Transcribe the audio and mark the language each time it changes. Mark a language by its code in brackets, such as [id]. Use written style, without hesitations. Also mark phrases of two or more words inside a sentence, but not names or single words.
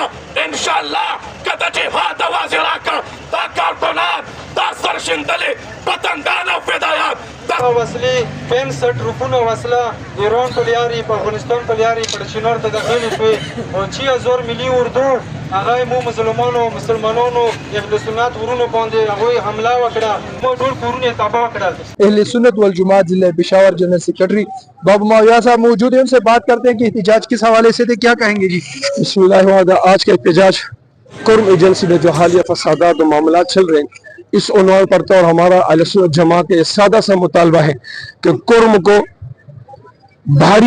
[ps] انشاءالله که د جهاد آواز یې راکړ دا کارکونان، دا سرشیندلي وطندان او فدایان وسلې 65 روپونه وسله ایران په لیارې په افغانستان په لیارې په چنار ته داخلې شوې او 6000 ملي اردو هغه مو مسلمانانو اهل سنت ورونو باندې هغوی حمله وکړه، مو ټول کورونه تباه کړل. [ur] اہل سنت والجماعت ضلع پشاور جنرل سیکرٹری بابو معاویہ صاحب موجود ہیں، ان سے بات کرتے ہیں کہ احتجاج کس حوالے سے تھے، کیا کہیں گے جی؟ [ar] بسم اللہ الرحمن الرحیم. [ur] آج کا احتجاج کرم ایجنسی میں جو حالیہ فسادات و معاملات چل رہے ہیں اس عنوان پر تو ہمارا اہل سنت جماعت کا سادہ سا مطالبہ ہے کہ کرم کو بھاری